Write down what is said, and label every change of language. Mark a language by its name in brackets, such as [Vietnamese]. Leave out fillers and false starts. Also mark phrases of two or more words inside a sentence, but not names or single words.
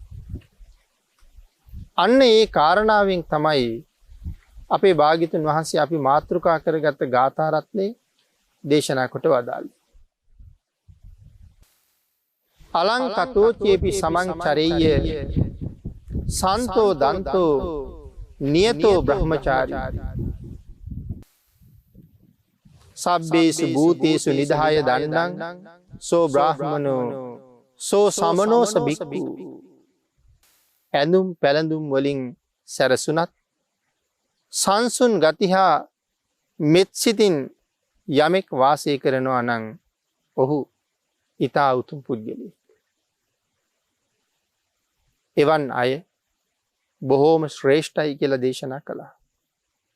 [Sinhala] අන්න ඒ කාරණාවෙන් තමයි අපේ භාග්‍යතුන් වහන්සේ අපි මාතෘකා කරගත්ත ගාථා රත්නේ දේශනා කොට වදාළේ. [Pali] අලංකතෝ චේපි සමංචරෙය්‍ය සන්තෝ දන්තෝ නියතෝ බ්‍රහ්මචාරී සබ්බේසු භූතේසු නිදාය දණ්ඩං සෝ බ්‍රාහ්මනෝ සෝ සමනෝස බික්ඛු. [Sinhala] ඇඳුම් පැළඳුම් වලින් සැරසුනත් සංසුන් ගතිහා මෙත්සිතින් යමෙක් වාසය කරනවා නම් ඔහු ඊතා උතුම් පුද්ගලයෙක්. එවන් අය බොහෝම ශ්‍රේෂ්ඨයි කියලා දේශනා කළා.